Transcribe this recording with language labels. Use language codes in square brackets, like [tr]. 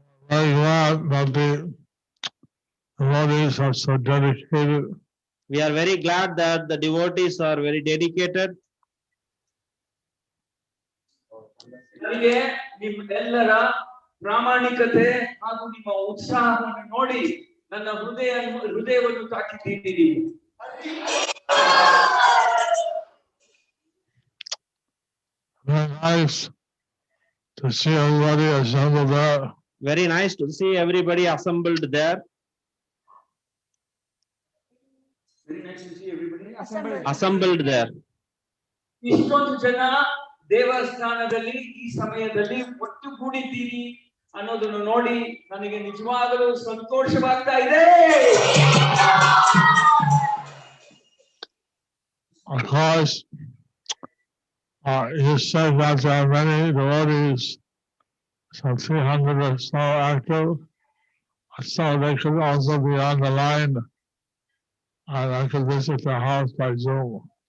[en] Very glad that the devotees are so dedicated. We are very glad that the devotees are very dedicated. [kn] ನನಗೆ ನಿಮ್ಮೆಲ್ಲರ ಪ್ರಾಮಾಣಿಕತೆ ಹಾಗೂ ನಿಮ್ಮ ಉತ್ಸಾಹವನ್ನು ನೋಡಿ ನನ್ನ ಹೃದಯವನ್ನು ತಾಕಿದ್ದೀರಿ. [en] Very nice to see everybody assembled there. Very nice to see everybody assembled there. Very nice to see everybody Assembled there. [kn] ಇಷ್ಟೊಂದು ಜನ ದೇವಸ್ಥಾನದಲ್ಲಿ ಈ ಸಮಯದಲ್ಲಿ ಒಟ್ಟುಗೂಡಿದ್ದೀರಿ ಅನ್ನೋದನ್ನು ನೋಡಿ ನನಗೆ ನಿಜವಾಗಲೂ ಸಂತೋಷವಾಗ್ತಾ ಇದೆ. [en] Of course, you said that there are many devotees, some 300 or so active, so they could also be on the line and I could visit the house by Zoom.